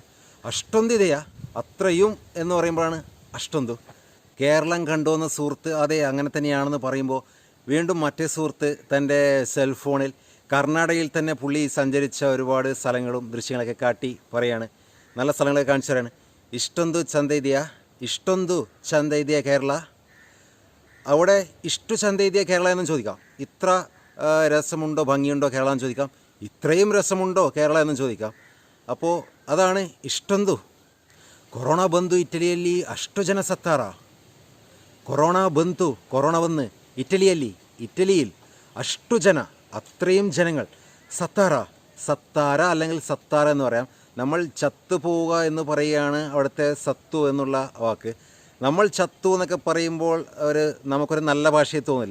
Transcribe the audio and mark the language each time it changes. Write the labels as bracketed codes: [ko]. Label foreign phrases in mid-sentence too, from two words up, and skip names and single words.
[ml] അഷ്ടൊന്തിതയാ, അത്രയും എന്ന് പറയുമ്പോഴാണ് അഷ്ടൊന്തു. കേരളം കണ്ടുവന്ന സുഹൃത്ത് അതെ അങ്ങനെ തന്നെയാണെന്ന് പറയുമ്പോൾ വീണ്ടും മറ്റേ സുഹൃത്ത് തൻ്റെ സെൽഫോണിൽ കർണാടകയിൽ തന്നെ പുള്ളി സഞ്ചരിച്ച ഒരുപാട് സ്ഥലങ്ങളും ദൃശ്യങ്ങളൊക്കെ കാട്ടി പറയാണ്, നല്ല സ്ഥലങ്ങളൊക്കെ കാണിച്ചു തരാണ്. [kn] ಇಷ್ಟೊಂದು ಚಂದ ಇದೆಯಾ, ಇಷ್ಟೊಂದು ಚಂತ ಇದೆಯಾ ಕೇರಳ? [ml] അവിടെ [kn] ಇಷ್ಟು ಚಂತ ಇದೆಯಾ ಕೇರಳ [ml] എന്നും ചോദിക്കാം. ഇത്ര രസമുണ്ടോ ഭംഗിയുണ്ടോ കേരള എന്ന് ചോദിക്കാം. ഇത്രയും രസമുണ്ടോ കേരള എന്നും ചോദിക്കാം. അപ്പോൾ അതാണ് ഇഷ്ടൊന്തു. [kn] ಕೊರೋನಾ ಬಂದು ಇಟಲಿಯಲ್ಲಿ ಅಷ್ಟು ಜನ ಸತ್ತಾರ. [ml] കൊറോണ വന്ന് ഇറ്റലിയിൽ [kn] ಅಷ್ಟು ಜನ, [ml] അത്രയും ജനങ്ങൾ സത്താര അല്ലെങ്കിൽ സത്താര എന്ന് പറയാം. നമ്മൾ ചത്തുപോവുക എന്ന് പറയുകയാണ് അവിടുത്തെ സത്തു എന്നുള്ള വാക്ക്. നമ്മൾ ചത്തു എന്നൊക്കെ പറയുമ്പോൾ നമുക്കൊരു നല്ല ഭാഷയിൽ തോന്നില്ല.